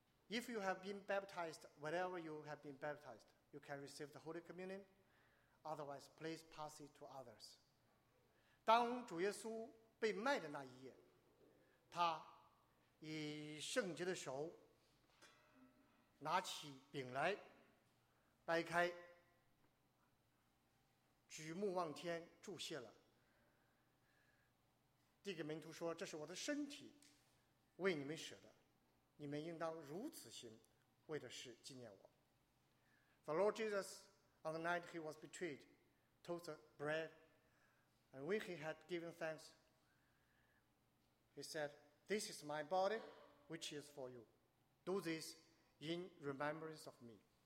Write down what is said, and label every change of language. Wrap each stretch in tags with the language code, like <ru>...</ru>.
<en>If you have been baptized, whenever you have been baptized, you can receive the Holy Communion. Otherwise, please pass it to others.</en> <zh>当主耶稣被卖的那一夜，他以圣洁的手拿起饼来，掰开，举目望天，祝谢了，递给门徒说：“这是我的身体，为你们舍的，你们应当如此行，为的是纪念我。”</zh> <en>The Lord Jesus, on the night he was betrayed, took the bread, and when he had given thanks, he said, "This is my body, which is for you. Do this in remembrance of me."</en>